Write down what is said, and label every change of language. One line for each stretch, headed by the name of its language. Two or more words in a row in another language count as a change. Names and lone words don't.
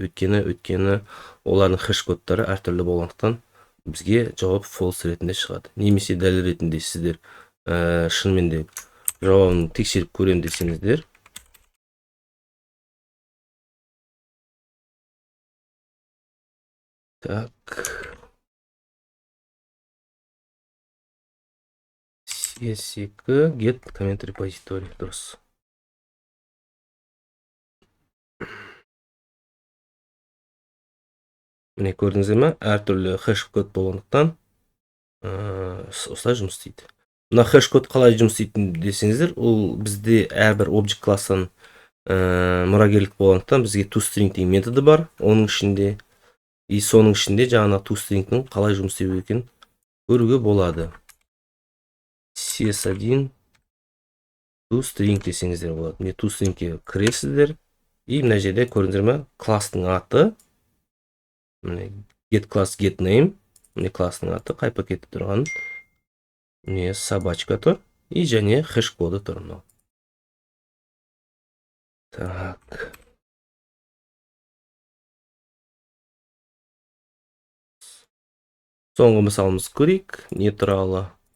Kazakh: Өйткені олардың хэш кодтары әртүрлі болғандықтан бізге жауап false ретінде шығады. Немесе дәл ретінде сіздер шынымен де жауабын тексеріп көрем десеңіздер, так,
English: cs2 get comment repository дұрыс.
Kazakh: Көрдіңіздер ме? Әртүрлі хэш код болғандықтан осылай жұмыс істейді. Мына хэш код қалай жұмыс істейтін десеңіздер, ол бізде әрбір объект класстан мұрагерлік болғандықтан бізге toString деген методы бар. Оның ішінде и соның ішінде жаңа toString'нің қалай жұмыс істеу екенін көруге болады. cs1 toString десеңіздер болады. toString'ге кіресіздер и мына жерде көрдіңіздер ме? Класстың аты
English: get class get name,
Kazakh: класстың аты қай пакетте тұрған, собачка тұр и және хэш коды тұр. Так. Соңғы мысалымыз көрейік, не туралы.